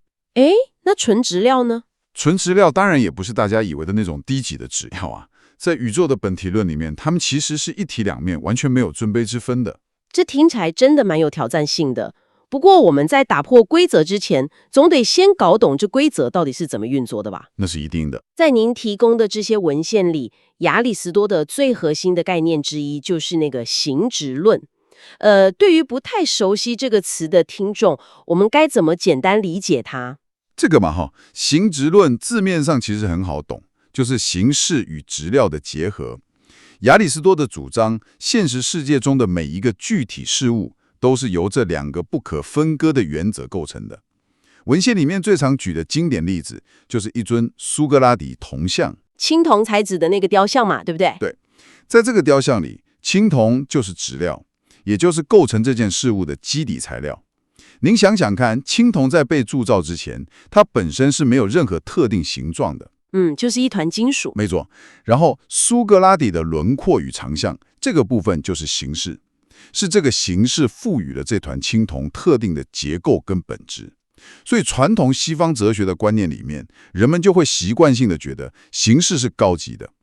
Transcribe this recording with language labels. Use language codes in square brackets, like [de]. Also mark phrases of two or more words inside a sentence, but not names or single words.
[zh] 誒，那純質料呢？純質料當然也不是大家以為的那種低級的質料啊。在宇宙的本體論裡面，它們其實是一體兩面，完全沒有尊卑之分的。這聽起來真的蠻有挑戰性的。不過我們在打破規則之前，總得先搞懂這規則到底是怎麼運作的吧？那是一定的。在您提供的這些文獻裡，亞里斯多德最核心的概念之一就是那個形質論。對於不太熟悉這個詞的聽眾，我們該怎麼簡單理解它？這個嘛，形質論字面上其實很好懂，就是形式與質料的結合。亞里斯多德主張，現實世界中的每一個具體事物都是由這兩個不可分割的原則構成的。文獻裡面最常舉的經典例子，就是一尊蘇格拉底銅像，青銅才子的那個雕像嘛，對不對？對，在這個雕像裡，青銅就是質料，也就是構成這件事物的基底材料。您想想看，青銅在被鑄造之前，它本身是沒有任何特定形狀的。就是一團金屬。沒錯。然後蘇格拉底的輪廓與長相，這個部分就是形式。是這個形式賦予了這團青銅特定的結構跟本質，所以傳統西方哲學的觀念裡面，人們就會習慣性的覺得形式是高級的，